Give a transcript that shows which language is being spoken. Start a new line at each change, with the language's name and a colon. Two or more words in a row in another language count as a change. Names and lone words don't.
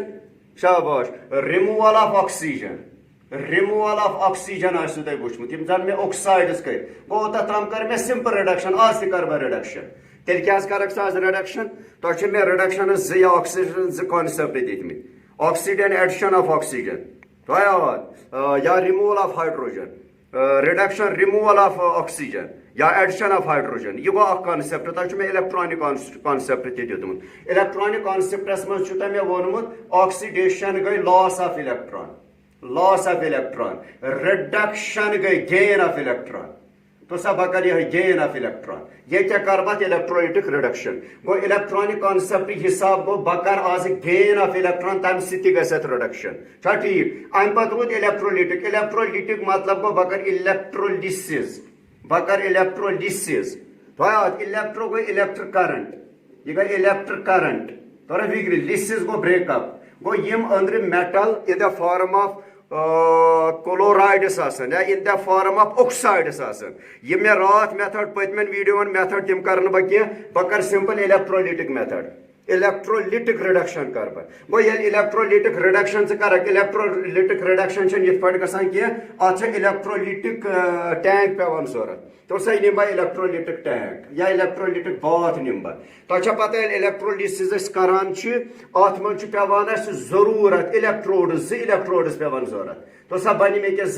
Kashmiri: شاباش
English: removal of oxygen removal of oxygen
Kashmiri: آسوٕ تۄہہِ وٕچھمُت یِم زن مےٚ اوکسایڈٕس کٔرۍ گوٚو تتھ تام کٔر مےٚ سمپل رِڈکشن آز تہِ کرٕ بہٕ رِڈکشن تیٚلہِ کیٛاہ حظ کرکھ ژٕ آز رِڈکشن تۄہہِ چھِ مےٚ رِڈکشنس زٕ یا آکسیجن زٕ کانسیپٹ دِتمٕتۍ آکسیجن
English: addition of oxygen
Kashmiri: تۄہہِ آواز یا
English: removal of hydrogen reduction removal of oxygen
Kashmiri: یا
English: addition of hydrogen
Kashmiri: یہ گو اکھ کانسیپٹ تۄہہِ چھُ مےٚ
English: electronic concept
Kashmiri: تہِ دیُتمُت
English: electronic concepts
Kashmiri: منٛز چھُ تۄہہِ مےٚ ووٚنمُت آکسیڈیشن گٔے
English: loss of
Kashmiri: الیکٹران رِڈکشن گٔے
English: gain of electron
Kashmiri: تو سا بہٕ کرٕ یِہوٚے
English: gain of electron
Kashmiri: ییٚتہِ کیٛاہ کرٕ بہٕ
English: electrolytic reduction
Kashmiri: گوٚو
English: electronic concept
Kashmiri: حساب گوٚو بہٕ کرٕ آز
English: gain of electron
Kashmiri: تمہِ سۭتۍ تہِ گژھِ اتھ رِڈکشن چھا ٹھیٖک امہِ پتہٕ روٗد الیکٹرولِٹِک مطلب گوٚو بہٕ کرٕ الیکٹرولِسِز تۄہہِ الیکٹرو گوٚو
English: electric current
Kashmiri: یہِ گٔے
English: electric current
Kashmiri: تۄہہِ فِکرِ لِسِز گوٚو
English: break up
Kashmiri: گوٚو یِم أنٛدرٕ میٹل
English: in the form of chlorides
Kashmiri: آسان یا
English: in the form of oxides
Kashmiri: آسان یِم مےٚ راتھ میتھڈ پٔتمٮ۪ن ویڈیوون میتھڈ تِم کرٕ نہٕ بہٕ کینٛہہ بہٕ کرٕ
English: simple electrolytic method electrolytic reduction
Kashmiri: کرٕ بہٕ گوٚو ییٚلہِ
English: electrolytic reduction
Kashmiri: ژٕ کرکھ
English: electrolytic reduction
Kashmiri: چھنہٕ یِتھ پٲٹھۍ گژھان کینٛہہ اتھ چھِ الیکٹرولِٹِک ٹینک پیوان ضروٗرت تو سا نِمہٕ بہٕ
English: electrolytic tank
Kashmiri: یا
English: electrolytic bath
Kashmiri: نِمہٕ بہٕ تۄہہِ چھا پتہ ییٚلہِ الیکٹرولِسِز أسۍ کران چھِ اتھ منٛز چھُ پیوان اسہِ ضروٗرت الیکٹروڈٕس زٕ الیکٹروڈٕس پیوان ضروٗرت تو سا بنہِ مےٚ کیٛاہ